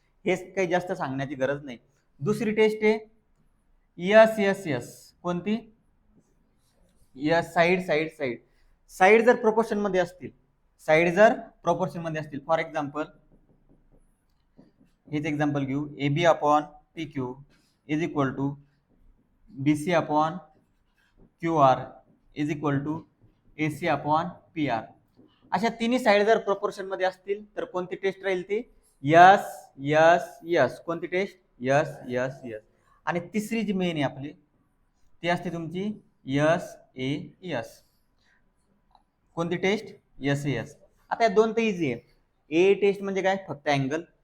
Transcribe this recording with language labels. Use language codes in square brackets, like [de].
[mr] हेच काही जास्त सांगण्याची गरज नाही. दुसरी टेस्ट आहे यस यस यस. कोणती? Yes. Side side side. Side जर प्रोपोर्शन मध्ये असतील, साइड जर प्रोपोर्शन मध्ये असतील, फॉर एक्झाम्पल हेच एक्झाम्पल घेऊ. [en] A B upon P Q is equal to B C upon Q R is equal to A C upon P R. [mr] अशा तिन्ही साइड जर प्रोपोर्शन मध्ये असतील तर कोणती टेस्ट राहील ती? Yes yes yes. कोणती टेस्ट? Yes yes yes. आणि तिसरी जी मेन आहे आपली ती असते तुमची यस ए यस. कोणती टेस्ट? यस ए यस. आता या दोन तर इझी आहे. ए टेस्ट म्हणजे काय? फक्त अँगल.